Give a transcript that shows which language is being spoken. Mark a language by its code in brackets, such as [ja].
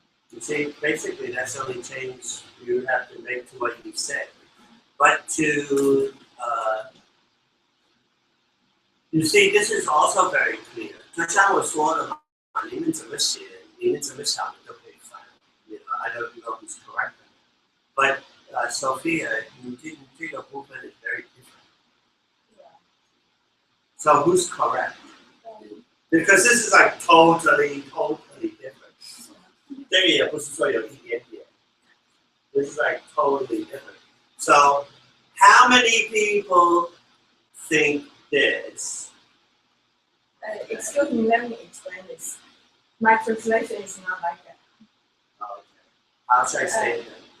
[en] You see, basically that's the only change you have to make to what you said. But to, you see, this is also very clear. [zh] 就像我说的嘛，你们怎么写，你们怎么想的都可以翻。 [en] You know, I don't know who's correct. But Sophia, [zh] 你这个部分 [en] is very different. Yeah. So who's correct? Because this is like totally different. [zh] 这个也不是说有一点点。 [en] This is like totally different. So, how many people think this? Excuse me, let me explain this. My translation is not like that. Okay. How should I say it then?